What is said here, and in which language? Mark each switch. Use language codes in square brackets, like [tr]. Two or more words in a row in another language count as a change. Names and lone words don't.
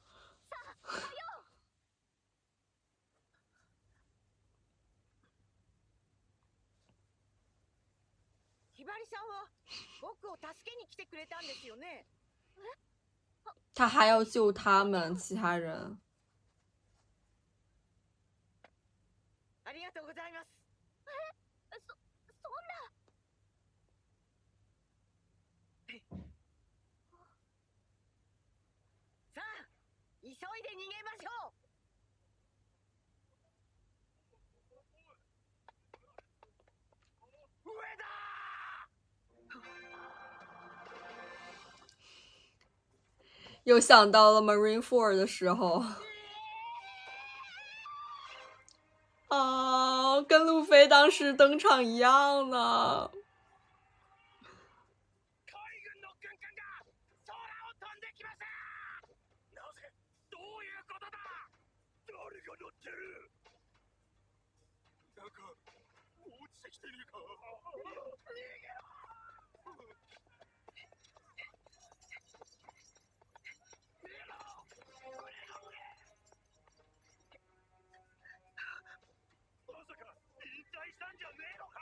[zh] 他还要救他们其他人。 [ja] ありがとうございます。そんな。いで逃げましょう。上だ。 [zh] 又想到了 Marineford 的时候，啊，跟路飞当时登场一样呢。 [ja] 海軍の軍艦が空を飛んできました。なぜ？どういうことだ？誰が乗ってる？なんか落ちてきてねえか？逃げろ！まさか引退したんじゃねえのか？